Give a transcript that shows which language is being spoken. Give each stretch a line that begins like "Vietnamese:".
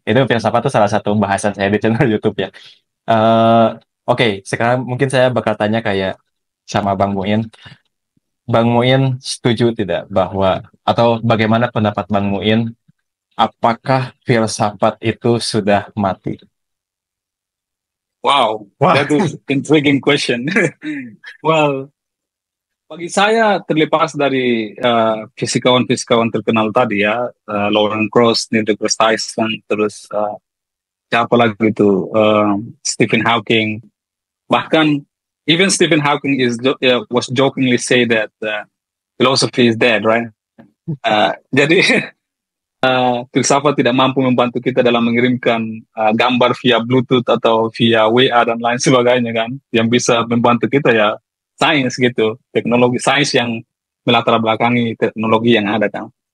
Indonesian: Itu filsafat itu salah satu bahasan saya di channel YouTube ya. Eh, Oke, sekarang mungkin saya bakal tanya kayak sama Bang Muin. Bang Muin setuju tidak bahwa atau bagaimana pendapat Bang Muin? Apakah filsafat itu sudah mati? Wow, Wah,
English: that is intriguing question.
Indonesian: Well, bagi saya terlepas dari fisikawan-fisikawan terkenal tadi ya, Lawrence Krauss, Neil deGrasse Tyson, terus siapa lagi itu, Stephen Hawking.
English: Bahkan even Stephen Hawking was jokingly say that philosophy is dead, right?
Indonesian: Jadi filsafat tidak mampu membantu kita dalam mengirimkan gambar via Bluetooth atau via WA dan lain sebagainya kan. Yang bisa membantu kita ya sains gitu, teknologi sains yang melatar belakangi teknologi yang ada kan.